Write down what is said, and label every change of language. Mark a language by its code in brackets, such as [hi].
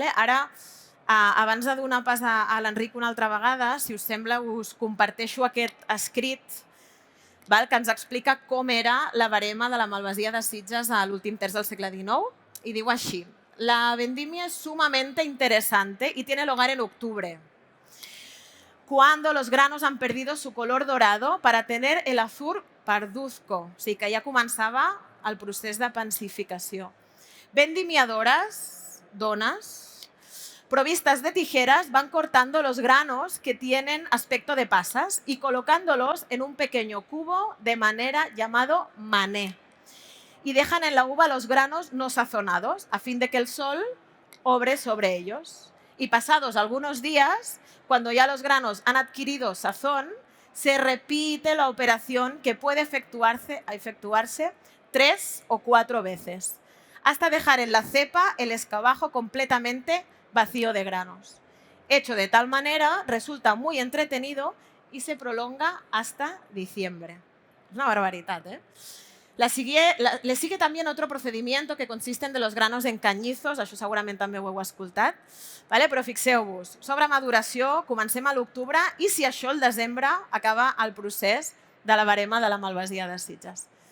[ca] Ara, abans de donar pas a l'Enric una altra vegada, si us sembla, us comparteixo aquest escrit que ens explica com era la verema de la malvasia de Sitges a l'últim terç del segle XIX i diu així: [es] la vendimia es sumamente interesante y tiene lugar en octubre, cuando los granos han perdido su color dorado para tener el azul parduzco. [ca] O sigui que ja començava el procés de pansificació. [es] Vendimiadoras, donas, provistas de tijeras, van cortando los granos que tienen aspecto de pasas y colocándolos en un pequeño cubo de manera llamado mané. Y dejan en la uva los granos no sazonados a fin de que el sol obre sobre ellos. Y pasados algunos días, cuando ya los granos han adquirido sazón, se repite la operación que puede efectuarse 3 o 4 veces, hasta dejar en la cepa el escabajo completamente vacío de granos. Hecho de tal manera, resulta muy entretenido y se prolonga hasta diciembre. Es una barbaridad, Le sigue también otro procedimiento que consiste en de los granos en [ca] canyizos, això segurament també ho heu escoltat, però fixeu-vos, sobremaduració, comencem a l'octubre i si això el desembre acaba el procés de la verema de la malvasia de Sitges.